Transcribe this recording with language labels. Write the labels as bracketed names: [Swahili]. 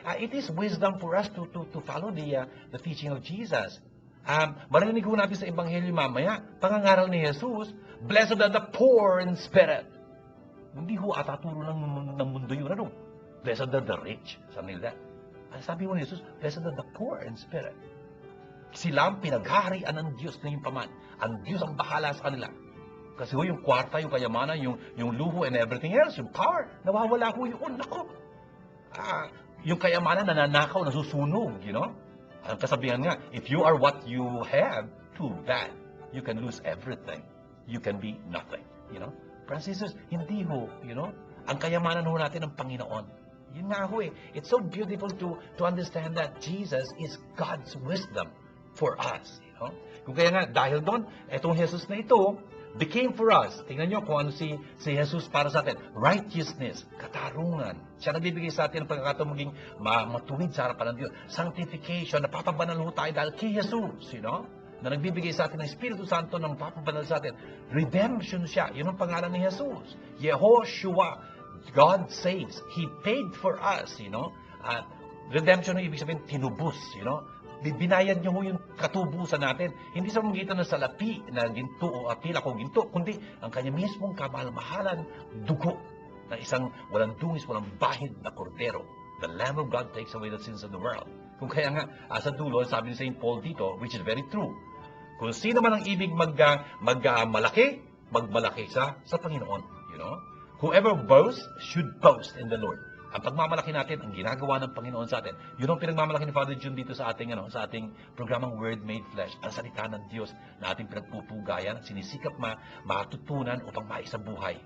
[English] It is wisdom for us to follow the teaching of Jesus. [Filipino] Marinig ho natin sa Ebanghelyo mamaya, pangangaral ni Jesus, [English] blessed are the poor in spirit. [Filipino] Hindi ho ataturo ng mundo yun, ano? [English] Blessed are the rich, something like that. [Filipino] Sabi ho ni [English] Jesus, blessed are the poor in spirit. [Filipino] Sila ang pinaghaharian ng Diyos na yung paman. Ang Diyos ang bahala sa kanila. Kasi ho, yung kwarta, yung kayamanan, yung luho and everything else, yung power, nawawala ho yun. Naku! Yung kayamanan, nananakaw, nasusunog, [English] you know? [Filipino] Ang kasabihan nga, [English] if you are what you have, too bad. You can lose everything. You can be nothing, you know? [Filipino] Francis, hindi ho, [English] you know? [Filipino] Ang kayamanan ho natin ng Panginoon. Yun nga ho eh. [English] It's so beautiful to understand that Jesus is God's wisdom for us, you know? [Filipino] Kung kaya nga, dahil doon, itong Jesus na ito, [English] became for us. [Filipino] Tingnan nyo kung ano si Jesus para sa atin. Righteousness, katarungan. Siya nagbibigay sa atin ng pagkakataon maging matuwid sa harapan ng Diyos. Sanctification, napapabanal ho tayo dahil kay Jesus, [English] you know? [Filipino] Na nagbibigay sa atin ng Espiritu Santo na napapabanal sa atin. Redemption siya. Yun ang pangalan ni Jesus. [English] Yehoshua. God saves. He paid for us, you know? [Filipino] Redemption, ibig sabihin, tinubos, [English] you know? [Filipino] Binayad niyo ho yung katubusan natin. Hindi sa pamamagitan ng salapi na ginto o apila kung ginto, kundi ang kanya mismong kamahal-mahalan, dugo ng isang walang dungis, walang bahid na kordero. [English] The Lamb of God takes away the sins of the world. [Filipino] Kung kaya nga, sa dulo, sabi ni St. Paul dito, which is very true, kung sino man ang ibig magmalaki, magmalaki sa Panginoon. [English] You know? Whoever boasts should boast in the Lord. [Filipino] Ang pagmamalaki natin, ang ginagawa ng Panginoon sa atin, yun ang pinagmamalaki ni Father June dito sa ating programang Word Made Flesh, ang salita ng Diyos na ating pinagpupugayan, sinisikap matutunan upang maisabuhay.